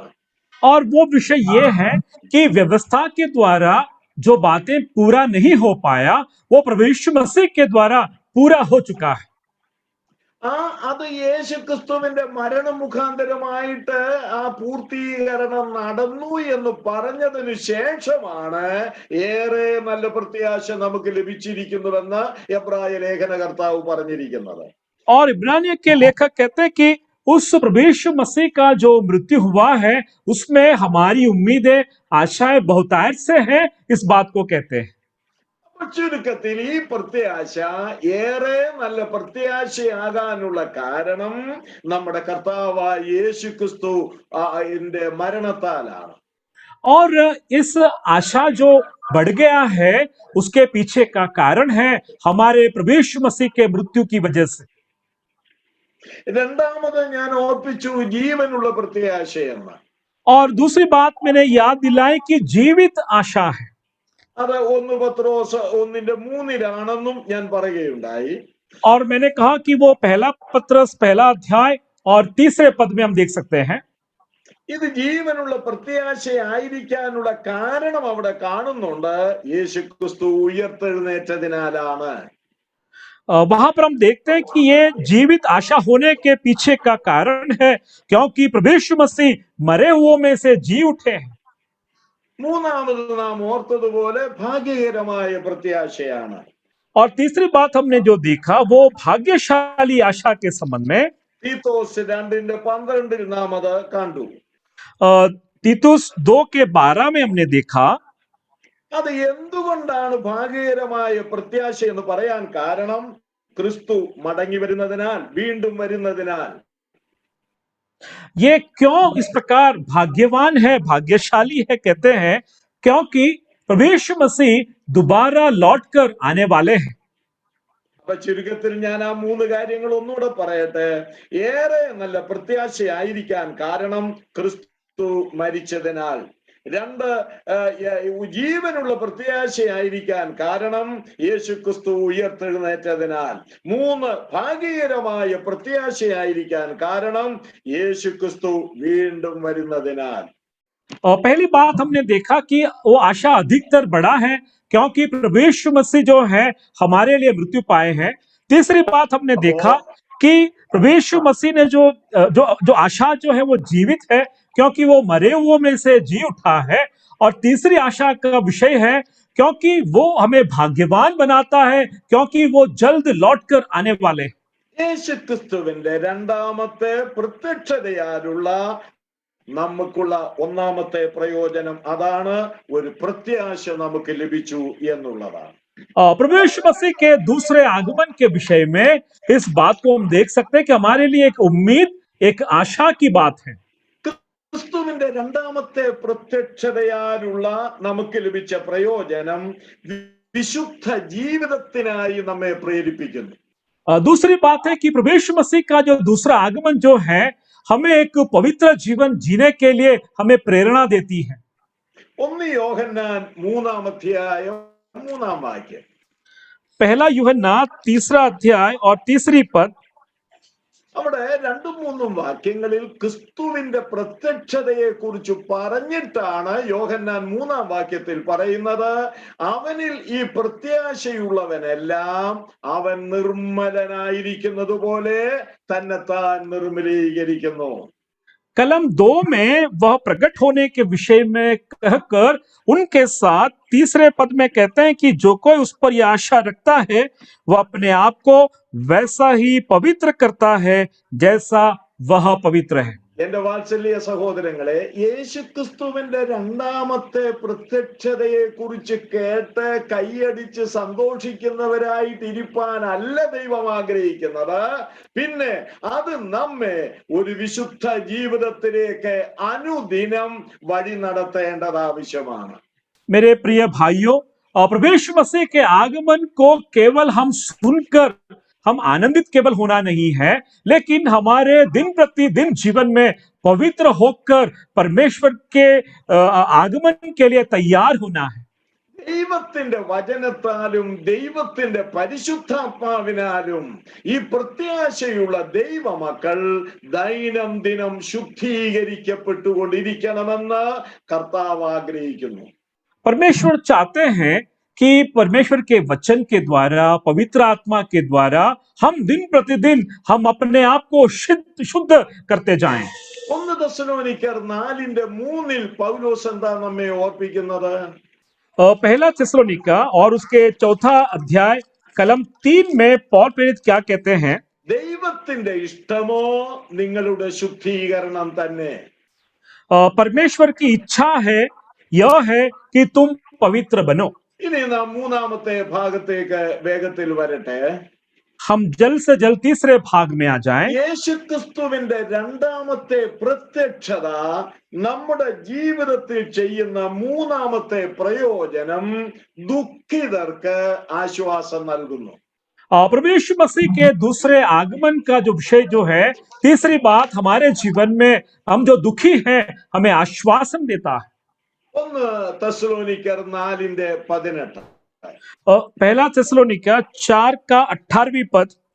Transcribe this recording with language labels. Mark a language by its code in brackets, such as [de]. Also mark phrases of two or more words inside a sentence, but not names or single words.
[hi] और वो विषय ये है कि व्यवस्था के द्वारा जो बातें पूरा नहीं हो पाया, वो प्रभु यीशु मसीह के द्वारा पूरा हो चुका है. [ml] അത് യേശുക്രിസ്തുവിന്റെ മരണം മുഖാന്തരമായിട്ട് ആ പൂർത്തീകരണം നടന്നു എന്ന് പറഞ്ഞതിന് ശേഷമാണ് ഏറെ നല്ല പ്രത്യാശ നമുക്ക് ലഭിച്ചിരിക്കുന്നുവെന്ന് എബ്രായ ലേഖനകർത്താവ് പറഞ്ഞിരിക്കുന്നത്. [hi] और इब्रानियों के लेखक कहते हैं कि उस प्रभु यीशु मसीह का जो मृत्यु हुआ है, उसमें हमारी उम्मीदें, आशाएं बहुतायत से हैं, इस बात को कहते हैं. [ml] ചുരുക്കത്തിൽ ഈ പ്രത്യാശ ഏറെ നല്ല പ്രത്യാശയാകാനുള്ള കാരണം നമ്മുടെ കർത്താവായ യേശുക്രിസ്തു മരണത്താലാണ്. [hi] और इस आशा जो बढ़ गया है, उसके पीछे का कारण है हमारे प्रभु यीशु मसीह के मृत्यु की वजह से. [ml] രണ്ടാമത് ഞാൻ ഓർപ്പിച്ചു ജീവനുള്ള പ്രത്യാശയെന്ന്. [hi] और दूसरी बात मैंने याद दिलाई कि जीवित आशा है. [ml] അത് 1 പത്രോസ് 1:3 ഞാൻ പറയുകയുണ്ടായി. [hi] और मैंने कहा कि वो पहला पत्रस पहला अध्याय और तीसरे पद में हम देख सकते हैं. [ml] ഇത് ജീവനുള്ള പ്രത്യാശയായിരിക്കാനുള്ള കാരണം അവിടെ കാണുന്നുണ്ട്. യേശുക്രിസ്തു ഉയർത്തെഴുന്നേറ്റതിനാലാണ്. [hi] वहां पर हम देखते हैं कि ये जीवित आशा होने के पीछे का कारण है क्योंकि प्रभु यीशु मसीह मरे हुओं में से जी उठे हैं. [ml] മൂന്നാമത് നാം ഓർത്തതുപോലെ ഭാഗ്യകരമായ പ്രത്യാശയാണ്. [hi] और तीसरी बात हमने जो देखा वो भाग्यशाली आशा के संबंध में [ml] തീത്തോസ് 2:12 നാം അത് കണ്ടു. [hi] तीतुस 2:12 में हमने देखा. [ml] അത് എന്തുകൊണ്ടാണ് ഭാഗ്യകരമായ പ്രത്യാശ എന്ന് പറയാൻ കാരണം ക്രിസ്തു മടങ്ങി വരുന്നതിനാൽ, വീണ്ടും വരുന്നതിനാൽ. [hi] ये क्यों इस प्रकार भाग्यवान है, भाग्यशाली है कहते हैं क्योंकि प्रभु यीशु मसीह दोबारा लौटकर आने वाले हैं. [ml] അപ്പൊ ചുരുക്കത്തിൽ ഞാൻ ആ 3 കാര്യങ്ങൾ ഒന്നുകൂടെ പറയട്ടെ. ഏറെ നല്ല പ്രത്യാശയായിരിക്കാൻ കാരണം ക്രിസ്തു മരിച്ചതിനാൽ. 2, ജീവനുള്ള പ്രത്യാശയായിരിക്കാൻ കാരണം യേശു ക്രിസ്തു ഉയർത്തെഴുന്നേറ്റതിനാൽ. 3, ഭാഗ്യകരമായ പ്രത്യാശയായിരിക്കാൻ കാരണം യേശു ക്രിസ്തു വീണ്ടും വരുന്നതിനാൽ. [hi] और पहली बात हमने देखा कि वो आशा अधिकतर बड़ा है क्योंकि प्रभु यीशु मसीह जो है हमारे लिए मृत्यु पाए हैं. तीसरी बात हमने देखा कि प्रभु यीशु मसीह ने जो जो जो आशा जो है वो जीवित है क्योंकि वो मरे हुओं में से जी उठा है. और तीसरी आशा का विषय है क्योंकि वो हमें भाग्यवान बनाता है क्योंकि वो जल्द लौटकर आने वाले हैं. [ml] യേശു ക്രിസ്തുവിന്റെ രണ്ടാമത്തെ പ്രത്യക്ഷതയാലുള്ള നമുക്കുള്ള ഒന്നാമത്തെ പ്രയോജനം അതാണ്, ഒരു പ്രത്യാശ നമുക്ക് ലഭിച്ചു എന്നുള്ളതാണ്. [hi] प्रभु यीशु मसीह के दूसरे आगमन के विषय में इस बात को हम देख सकते हैं कि हमारे लिए एक उम्मीद, एक आशा की बात है. [ml] ക്രിസ്തുവിന്റെ രണ്ടാമത്തെ പ്രത്യക്ഷതയാലുള്ള നമുക്ക് ലഭിച്ച പ്രയോജനം വിശുദ്ധ ജീവിതത്തിനായി നമ്മെ പ്രേരിപ്പിക്കുന്നു. [hi] दूसरी बात है कि प्रभु यीशु मसीह का जो दूसरा आगमन जो है हमें एक पवित्र जीवन जीने के लिए हमें प्रेरणा देती है. [ml] 1 യോഹന്നാൻ 3:3 [hi] पहला यूहन्ना 3 अध्याय और 3 पद. [ml] അവിടെ 2-3 വാക്യങ്ങളിൽ ക്രിസ്തുവിന്റെ പ്രത്യക്ഷതയെ കുറിച്ച് പറഞ്ഞിട്ടാണ് യോഹന്നാൻ 3 വാക്യത്തിൽ പറയുന്നത്, അവനിൽ ഈ പ്രത്യാശയുള്ളവനെല്ലാം അവൻ നിർമ്മലനായിരിക്കുന്നത് പോലെ തന്നെത്താൻ നിർമ്മലീകരിക്കുന്നു. [hi] कलम 2 में वह प्रकट होने के विषय में कहकर उनके साथ 3 पद में कहते हैं कि जो कोई उस पर यह आशा रखता है वह अपने आप को वैसा ही पवित्र करता है जैसा वह पवित्र है. [ml] എന്റെ വാത്സല്യ സഹോദരങ്ങളെ, യേശുക്രിസ്തുവിന്റെ രണ്ടാമത്തെ പ്രത്യക്ഷതയെ കുറിച്ച് കേട്ട് കൈയടിച്ച് സന്തോഷിക്കുന്നവരായിട്ടിരിപ്പാനല്ല ദൈവം ആഗ്രഹിക്കുന്നത്. പിന്നെ അത് നമ്മെ ഒരു വിശുദ്ധ ജീവിതത്തിലേക്ക് അനുദിനം വഴി നടത്തേണ്ടത് ആവശ്യമാണ്. [hi] मेरे प्रिय भाइयों, प्रभु यीशु मसीह के आगमन को केवल हम सुनकर हम आनंदित केवल होना नहीं है, लेकिन हमारे दिन प्रतिदिन जीवन में पवित्र होकर परमेश्वर के आगमन के लिए तैयार होना है. [ml] ദൈവത്തിന്റെ വചനത്താലും ദൈവത്തിന്റെ പരിശുദ്ധാത്മാവിനാലും ഈ പ്രത്യാശയുള്ള ദൈവമക്കൾ ദൈനംദിനം ശുദ്ധീകരിക്കപ്പെട്ടുകൊണ്ടിരിക്കണമെന്ന് കർത്താവ് ആഗ്രഹിക്കുന്നു. [hi] परमेश्वर चाहते हैं कि परमेश्वर के वचन के द्वारा, पवित्र आत्मा के द्वारा हम दिन प्रतिदिन हम अपने आप को शुद्ध करते जाएं. [ml] 1 തെസ്സലോനിക്കർ 4:3 പൗലോസ് എന്താ നമ്മെ ഓർപ്പിക്കുന്നത്? [hi] पहला थिस्सलुनीका और उसके 4 अध्याय कलम 3 में पौल प्रेरित क्या कहते हैं? [ml] ദൈവത്തിന്റെ ഇഷ്ടമോ നിങ്ങളുടെ ശുദ്ധീകരണം തന്നെ. [hi] परमेश्वर की इच्छा है, यह है कि तुम पवित्र बनो. [ml] ഇനി നാം മൂന്നാമത്തെ ഭാഗത്തേക്ക് വേഗത്തിൽ വരട്ടെ. [hi] हम जल्द से जल्द तीसरे भाग में आ जाएं. [ml] യേശുക്രിസ്തുവിന്റെ രണ്ടാമത്തെ പ്രത്യക്ഷത നമ്മുടെ ജീവിതത്തിൽ ചെയ്യുന്ന മൂന്നാമത്തെ പ്രയോജനം ദുഃഖിതർക്ക് ആശ്വാസം നൽകുന്നു. [hi] प्रभु यीशु मसीह के दूसरे आगमन का जो विषय जो है, तीसरी बात, हमारे जीवन में हम जो दुखी हैं हमें आश्वासन देता है। [ml] 1 തെസ്സലോനിക്കർ 4:18 [hi] पहला थिस्सलुनीका 4 का 18वीं पद।